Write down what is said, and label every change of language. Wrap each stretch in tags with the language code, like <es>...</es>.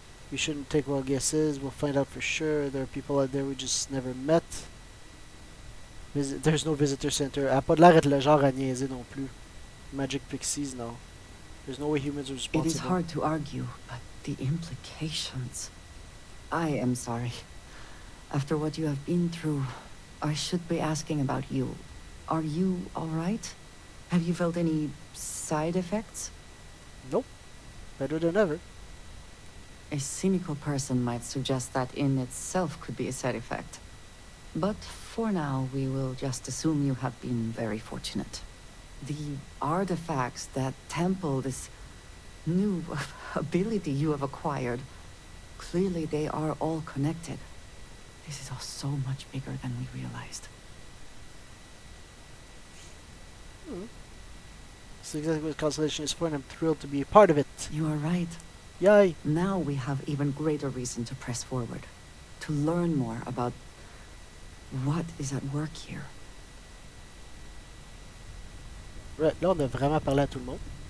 <en>We shouldn't take wild guesses. We'll find out for sure. There are people out there we just never met. There's no visitor center.</en> <fr>Elle a pas de l'air d'être le genre à niaiser non plus.</fr> <en>Magic Pixies, no. There's no way humans are responsible. It is hard to argue, but the implications... I am sorry. After what you have been through, I should be asking about you. Are you all right? Have you felt any side effects? Nope. Better than ever. A cynical person might suggest that in itself could be a side effect. But for now, we will just assume you have been very fortunate. The artifacts, that temple, this new ability you have acquired, clearly they are all connected. This is all so much bigger than we realized. That's exactly what Constellation is for, and I'm thrilled to be a part of it. You are right. Yay! Now we have even greater reason to press forward, to learn more about what is at work here.</en> <fr>Right, là, on a vraiment parlé à tout le monde.</fr>